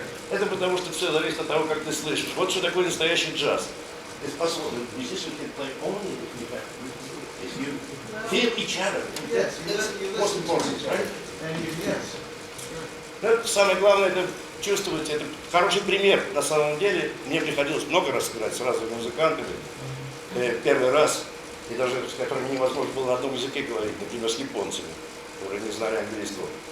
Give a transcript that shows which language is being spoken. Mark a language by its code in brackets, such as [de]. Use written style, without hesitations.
[ru] Это потому что все зависит от того, как ты слышишь. Вот что такое настоящий джаз. [en] It's possible that musicians can play only if you feel each other. Yes, That's most important, right? yes. [ru] Это самое главное, это чувствовать. Это хороший пример. На самом деле, мне приходилось много раз играть с разными музыкантами. Первый раз, и даже с которыми невозможно было на одном языке говорить, например, с японцами, которые не знали английского.